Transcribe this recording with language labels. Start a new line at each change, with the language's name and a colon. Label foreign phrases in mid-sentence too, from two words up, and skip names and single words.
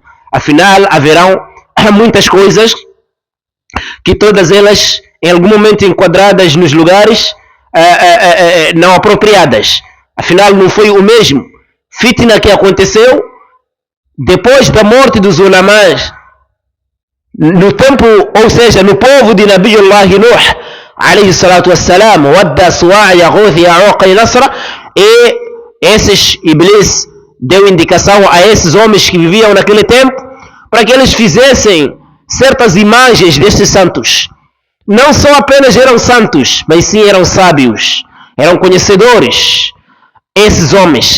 Portuguese: Afinal, haverão muitas coisas que todas elas, em algum momento, enquadradas nos lugares não apropriadas. Afinal, não foi o mesmo fitna que aconteceu depois da morte dos ulamás no tempo, ou seja, no povo de Nabiullah Nuh,
Arabic: عليه الصلاة والسلام,
Portuguese: Wadda, Suwa', Yaghuth, Ya'uq e Nasra, e esses Iblis deu indicação a esses homens que viviam naquele tempo para que eles fizessem certas imagens destes santos. Não só apenas eram santos, mas sim eram sábios, eram conhecedores, esses homens.